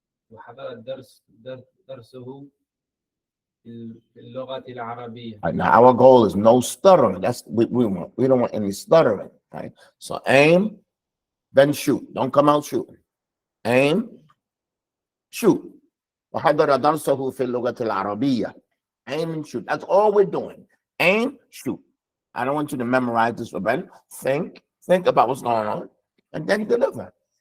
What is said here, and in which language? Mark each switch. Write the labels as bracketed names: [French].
[Arabic] وحضر درسه في اللغة العربية. [English] Now our goal is no stuttering. That's what we want. We don't want any stuttering. Right? So aim, then shoot. Don't come out shooting. Aim, shoot. [Arabic] وحضر درسه في اللغة العربية. [English] Aim and shoot. That's all we're doing. Aim, shoot. I don't want you to memorize this, but think about what's going on, and then deliver.